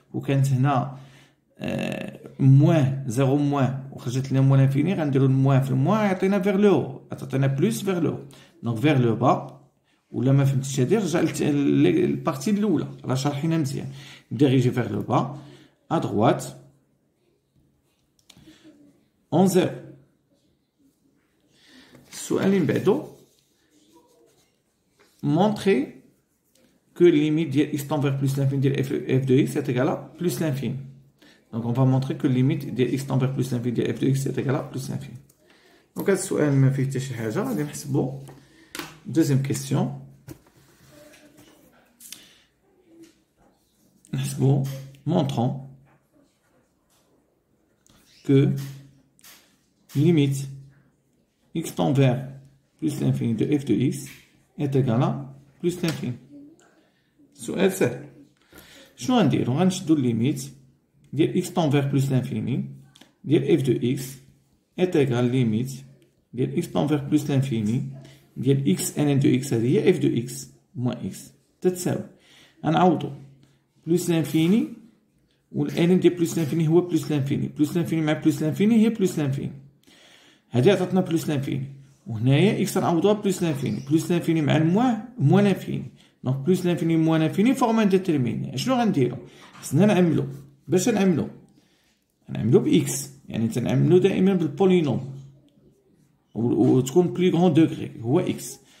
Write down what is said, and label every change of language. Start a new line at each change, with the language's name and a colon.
Arabic: وكانت هنا موان 0 موان وخرجت لنا موان لانفيني غنديرو الموان في الموان يعطينا فيغ لو عطاتنا بلس فيغ لو دونك فيغ لو با. ولا ما فهمتيش هادي رجع للبارتي الاولى راه شارحينها مزيان. ديريجي فيغ لو با à droite en 0. السؤال اللي بعدو
French: montrer que limite ديال x tend vers plus l'infini ديال f de x est égal à plus l'infini. Donc on va montrer que limite ديال x tend vers plus l'infini ديال f de x est égal à plus l'infini.
Arabic: Donc هذا السؤال ما فيه حتى شي حاجة. غادي نحسبو
French: deuxième question. نحسبو montrant que limite x tend vers plus l'infini de f de x est égal à plus l'infini.
Arabic: سؤال سهل. شنو غنديرو؟ غنشدو الليميت
French: ديال x tend vers plus l'infini ديال f de x est égal limite ديال x tend vers plus l'infini ديال x ln de x هذه هي f de x moins x تتساوي.
Arabic: غنعوضو بلس لانفيني والان ديال بلس لانفيني هو بلس لانفيني. بلس لانفيني مع بلس لانفيني هي بلس لانفيني. هذه عطاتنا بلس لانفيني وهنايا x نعوضوها بلوس لانفيني، بلوس لانفيني مع موان لانفيني. دونك بلوس لانفيني موان لانفيني فورم ان ديتيرميني. شنو غنديرو؟ خصنا نعملو باش نعملو بإكس، يعني تنعملو دائما بالبولينوم وتكون بلي غون دوغري هو إكس.